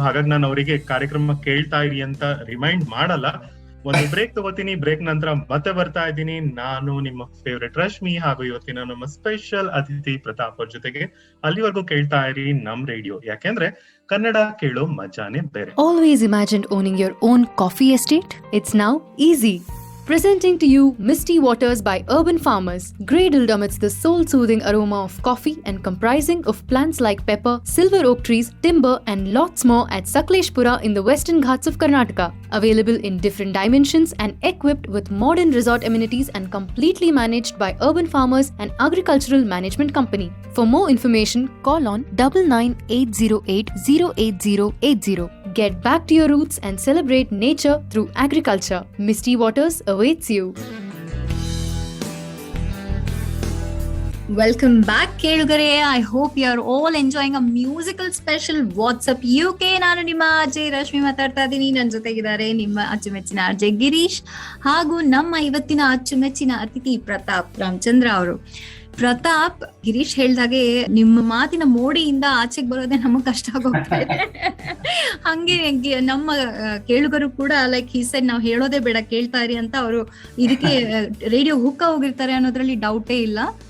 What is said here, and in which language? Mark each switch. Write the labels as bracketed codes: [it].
[kn] ಹಾಗಾಗಿ ನಾನು ಅವರಿಗೆ ಕಾರ್ಯಕ್ರಮ ಕೇಳ್ತಾ ಇರಿ ಅಂತ ರಿಮೈಂಡ್ ಮಾಡಲ್ಲ. ಒಂದು ಬ್ರೇಕ್ ತಗೋತೀನಿ. ಬ್ರೇಕ್ ನಂತರ ಮತ್ತೆ ಬರ್ತಾ ಇದ್ದೀನಿ. ನಾನು ನಿಮ್ಮ ಫೇವ್ರೆಟ್ ರಶ್ಮಿ ಹಾಗೂ ಇವತ್ತಿನ ನಮ್ಮ ಸ್ಪೆಷಲ್ ಅತಿಥಿ ಪ್ರತಾಪ್ ಅವ್ರ ಜೊತೆಗೆ. ಅಲ್ಲಿವರೆಗೂ ಕೇಳ್ತಾ ಇರಿ ನಮ್ ರೇಡಿಯೋ, ಯಾಕೆಂದ್ರೆ ಕನ್ನಡ ಕೇಳೋ ಮಜಾನೇ ಬೇರೆ. [en] Always imagined owning your own coffee estate? It's now easy. Presenting to you Misty Waters by Urban Farmers, cradled amidst the soul-soothing aroma of coffee and comprising of plants like pepper, silver oak trees, timber and lots more at Sakleshpura in the Western Ghats of Karnataka. Available in different dimensions and equipped with modern resort amenities and completely managed by Urban Farmers and Agricultural Management Company. For more information, call on 9980808080. Get back to your roots and celebrate nature through agriculture. Misty Waters awaits you. Welcome back, ಕೇಳುಗರೆ. I hope you are all enjoying a musical special WhatsApp UK. [kn] ನಾನು ನಿಮ್ಮ ಅಜಯ್ ರಶ್ಮಿ ಮಾತಾಡ್ತಾ ಇದ್ದೀನಿ. ನನ್ನ ಜೊತೆಗಿದ್ದಾರೆ ನಿಮ್ಮ ಅಚ್ಚುಮೆಚ್ಚಿನ ಅಜಯ್ ಗಿರೀಶ್ ಹಾಗೂ ನಮ್ಮ ಇವತ್ತಿನ ಅಚ್ಚುಮೆಚ್ಚಿನ ಅತಿಥಿ ಪ್ರತಾಪ್ ರಾಮಚಂದ್ರ ಅವರು. ಪ್ರತಾಪ್, ಗಿರೀಶ್ ಹೇಳ್ದಾಗೆ ನಿಮ್ಮ ಮಾತಿನ ಮೋಡಿಯಿಂದ ಆಚೆಗೆ ಬರೋದೇ ನಮಗ್ ಕಷ್ಟ ಆಗೋಗ್ತಾ ಇದೆ. ಹಂಗೆ ನಮ್ಮ ಕೇಳುಗರು ಕೂಡ ಲೈಕ್ ಈ ಸೈಡ್ ನಾವು ಹೇಳೋದೇ ಬೇಡ, ಕೇಳ್ತಾ ಇರಿ ಅಂತ ಅವರು ಇದಕ್ಕೆ ರೇಡಿಯೋ ಹುಕ್ಕ ಹೋಗಿರ್ತಾರೆ ಅನ್ನೋದ್ರಲ್ಲಿ ಡೌಟೇ ಇಲ್ಲ.